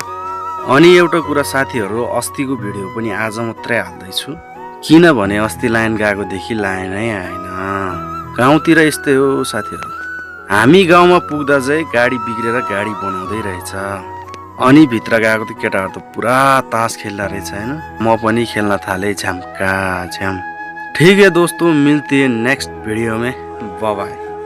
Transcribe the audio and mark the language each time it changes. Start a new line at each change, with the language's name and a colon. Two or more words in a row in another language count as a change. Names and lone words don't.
Nepali: अनि एउटा कुरा साथीहरू, अस्तिको भिडियो पनि आज मात्रै हाल्दैछु, किनभने अस्ति लाइन गएकोदेखि लाइनै आएन। गाउँतिर यस्तै हो साथीहरू, हामी गाउँमा पुग्दा चाहिँ गाडी बिग्रेर गाडी बनाउँदै रहेछ। अनि भित्र गएको त केटाहरू त पुरा तास खेल्दा रहेछ हैन। म पनि खेल्न थाले झ्याम्का झ्याम।
Hindi: ठीक है दोस्तों, मिलते हैं
English: next video
Hindi: में।
English: bye bye.